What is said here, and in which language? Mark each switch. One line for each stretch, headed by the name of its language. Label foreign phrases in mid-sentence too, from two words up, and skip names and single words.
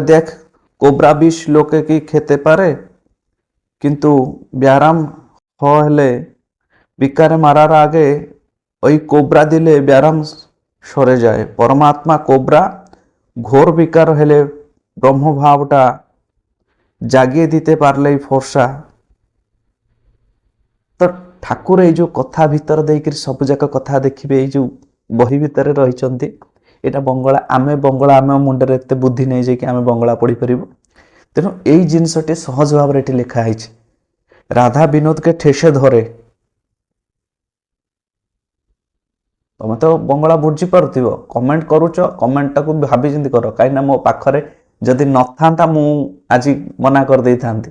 Bangla: দেখ কোবরা বিষ লোকে কি খেতে পারে, কিন্তু ব্যারাম হলে বিকারে মারার আগে ওই কোবরা দিলে ব্যারাম সরে যায়। পরমাত্মা কোবরা, ঘোর বিকার হলে ব্রহ্মভাবটা জাগিয়ে দিতে পারলেই ফর্সা।
Odia: ତ ଠାକୁର ଏଇ ଯେଉଁ କଥା ଭିତରେ ଦେଇକିରି ସବୁଯାକ କଥା ଦେଖିବେ, ଏଇ ଯେଉଁ ବହି ଭିତରେ ରହିଛନ୍ତି, ଏଇଟା ବଙ୍ଗଳା। ଆମେ ଆମ ମୁଣ୍ଡରେ ଏତେ ବୁଦ୍ଧି ନେଇ ଯାଇକି ଆମେ ବଙ୍ଗଳା ପଢ଼ିପାରିବୁ। ତେଣୁ ଏଇ ଜିନିଷଟି ସହଜ ଭାବରେ ଏଠି ଲେଖା ହେଇଛି।
Bangla: রাধা বিনোদকে ঠেসে ধরে,
Odia: ତମେ ତ ବଙ୍ଗଳା ବୁଝିପାରୁଥିବ, କମେଣ୍ଟ କରୁଛ, କମେଣ୍ଟଟାକୁ ଭାବି ଚିନ୍ତି କର, କାହିଁକିନା ମୋ ପାଖରେ ଯଦି ନଥାନ୍ତା ମୁଁ ଆଜି ମନା କରିଦେଇଥାନ୍ତି।